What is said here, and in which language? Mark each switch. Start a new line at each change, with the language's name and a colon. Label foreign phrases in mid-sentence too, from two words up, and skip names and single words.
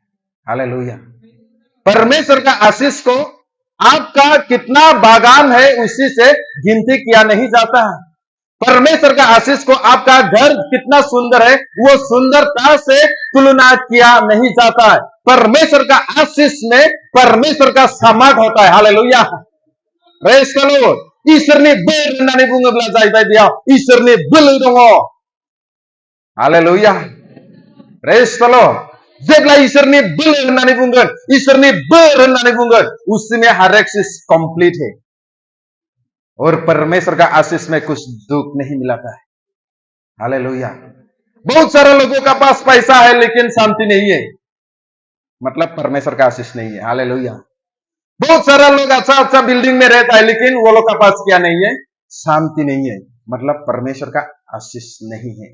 Hindi: हालेलुया, परमेश्वर का आशीष को आपका कितना बागान है उसी से गिनती किया नहीं जाता है। परमेश्वर का आशीष को आपका घर कितना सुंदर है वो सुंदरता से तुलना किया नहीं जाता है। परमेश्वर का आशीष में परमेश्वर का सामर्थ होता है। हालेलुया,
English: Praise the Lord.
Bodo: इसोरनि बोर होननानै बुङोब्ला जाहैबाय बेयाव इसोरनि बोलो दङ।
English: हालेलुया, Praise the Lord.
Bodo: जेब्ला इसोरनि बोलो होननानै बुंगोन, इसोरनि बोर होननानै बुंगोन,
Hindi: उसमें हर एक चीज कंप्लीट है। और परमेश्वर का आशीष में कुछ दुख नहीं मिलाता है। हालेलुया, बहुत सारे लोगों का पास पैसा है लेकिन शांति नहीं है, मतलब परमेश्वर का आशीष नहीं है। हालेलुया, बहुत सारा लोग अच्छा अच्छा बिल्डिंग में रहता है लेकिन वो लोग का पास क्या नहीं है, शांति नहीं है, मतलब परमेश्वर का आशीष नहीं है।